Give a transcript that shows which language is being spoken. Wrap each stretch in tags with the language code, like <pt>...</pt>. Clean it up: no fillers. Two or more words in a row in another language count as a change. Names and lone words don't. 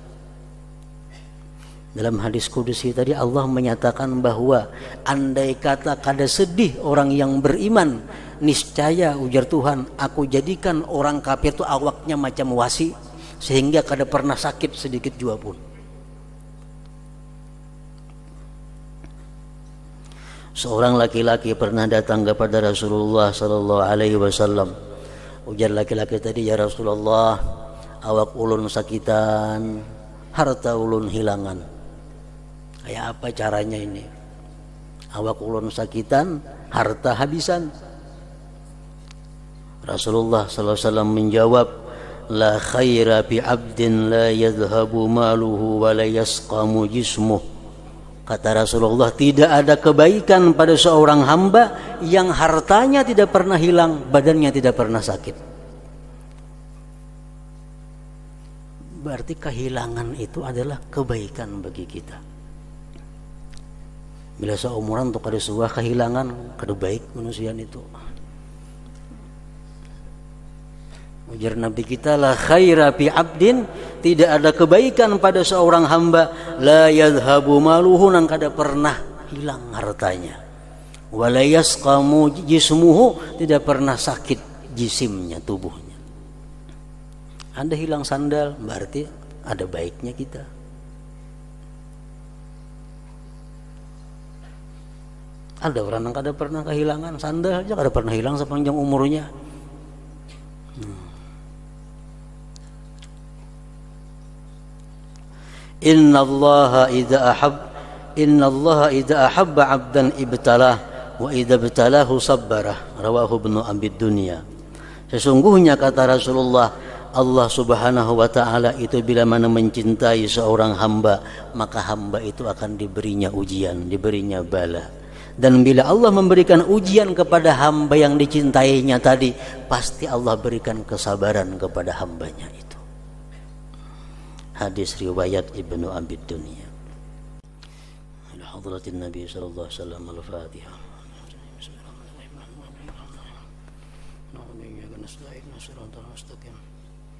<bjn>Dalam hadis kudusi tadi Allah menyatakan bahwa andai kata kada sedih orang yang beriman, niscaya ujar Tuhan, aku jadikan orang kafir itu awaknya macam wasi sehingga kada pernah sakit sedikit jua pun.</bjn> <id>Seorang laki-laki pernah datang kepada Rasulullah</id> <ar>صلى الله عليه وسلم.</ar> <bjn>Ujar laki-laki tadi, ya Rasulullah, awak ulun sakitan, harta ulun hilangan. Kayak apa caranya ini? Awak ulun sakitan, harta habisan.</bjn> <id>Rasulullah</id> <ar>صلى الله عليه وسلم</ar> <id>menjawab,</id> <ar>لا خير بعبد لا يذهب ماله ولا يسقم جسمه.</ar> <id>Kata Rasulullah, tidak ada kebaikan pada seorang hamba yang hartanya tidak pernah hilang, badannya tidak pernah sakit. Berarti kehilangan itu adalah kebaikan bagi kita.</id> <bjn>Bila seumuran untuk ada sebuah kehilangan, kada baik manusia itu. Ujar Nabi kita,</bjn> <ar>لا خير في عبد,</ar> <id>tidak ada kebaikan pada seorang hamba,</id> <ar>لا يذهب ماله,</ar> <bjn>nang kada pernah hilang hartanya,</bjn> <ar>ولا يسقم جسمه,</ar> <bjn>tidak pernah sakit jisimnya, tubuhnya.</bjn> <id>Anda hilang sandal, berarti ada baiknya kita.</id> <bjn>Ada orang yang kada pernah kehilangan sandal aja, kada pernah hilang sepanjang umurnya.</bjn> <ar>إن الله إذا أحب عبدا ابتلاه وإذا ابتلاه صبره رواه ابن أبي الدنيا.</ar> <id>Sesungguhnya kata Rasulullah, Allah</id> <ar>سبحانه وتعالى</ar> <id>itu bila mana mencintai seorang hamba, maka hamba itu akan diberinya ujian, diberinya bala. Dan bila Allah memberikan ujian kepada hamba yang dicintainya tadi, pasti Allah berikan kesabaran kepada hambanya itu. Hadis riwayat Ibnu Abi Dunya.</id> <ar>إلى حضرة النبي صلى الله عليه وسلم الفاتحة. بسم الله الرحمن الرحيم.</ar>